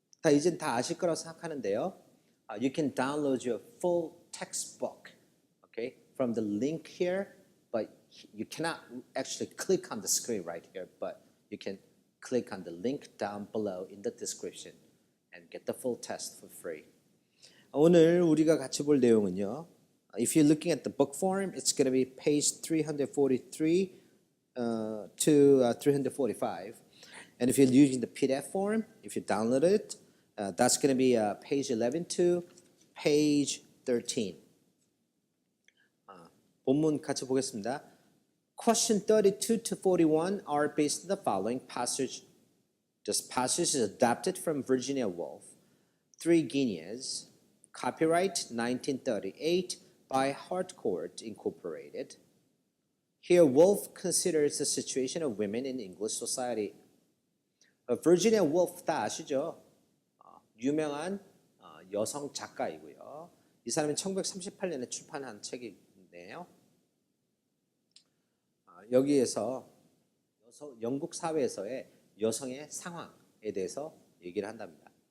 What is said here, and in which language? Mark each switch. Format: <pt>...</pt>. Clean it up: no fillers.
<ko>이젠 다 아실 거라고 생각하는데요.</ko> <en>You can download your full textbook, okay, from the link here, but you cannot actually click on the screen right here, but you can click on the link down below in the description and get the full test for free.</en> <ko>오늘 우리가 같이 볼 내용은요.</ko> <en>If you're looking at the book form, it's going to be page 343 to 345. And if you're using the PDF form, if you download it, that's going to be page 11 to page 13.</en> <ko>본문 같이 보겠습니다.</ko> <en>Question 32 to 41 are based on the following passage. This passage is adapted from Virginia Woolf, Three Guineas, copyright 1938 by Harcourt Incorporated. Here, Woolf considers the situation of women in English society.</en> <ko>Virginia Woolf 다 아시죠? 유명한 여성 작가이고요. 이 사람이 1938년에 출판한 책인데요. 여기에서 영국 사회에서의 여성의 상황에 대해서 얘기를 한답니다.</ko>